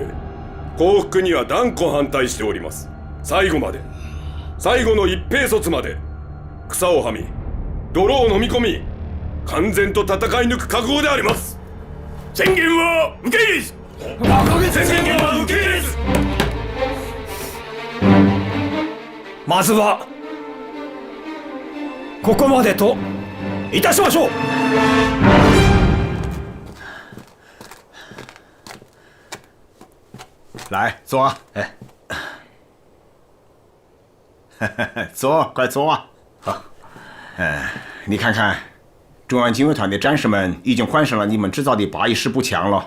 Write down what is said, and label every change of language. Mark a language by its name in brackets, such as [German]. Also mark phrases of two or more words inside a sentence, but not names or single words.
[Japanese] 降伏には断固反対しております。最後まで、最後の一兵卒まで草をはみ泥を飲み込み完全と戦い抜く覚悟であります。宣言は受け入れず。宣言は受け入れず。まずはここまでといたしましょう。 [Chinese] 来坐，坐，快坐。好，你看看，中央警卫团的战士们已经换上了你们制造的814步枪了。